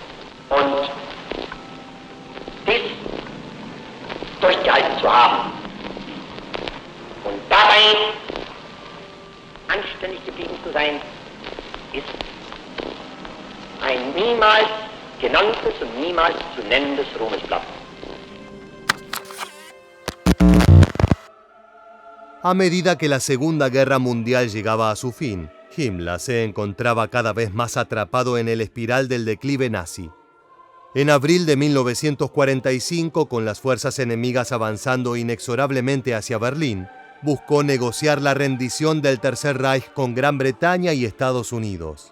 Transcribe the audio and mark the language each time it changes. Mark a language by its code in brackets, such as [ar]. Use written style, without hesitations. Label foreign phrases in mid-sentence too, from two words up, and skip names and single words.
[de] Und dies durchgehalten zu haben und dabei anständig geblieben zu sein, ist ein niemals genanntes und niemals zu nennendes Ruhmesblatt. [es] A medida que la Segunda Guerra Mundial llegaba a su fin, Himmler se encontraba cada vez más atrapado en el espiral del declive nazi. En abril de 1945, con las fuerzas enemigas avanzando inexorablemente hacia Berlín, buscó negociar la rendición del Tercer Reich con Gran Bretaña y Estados Unidos.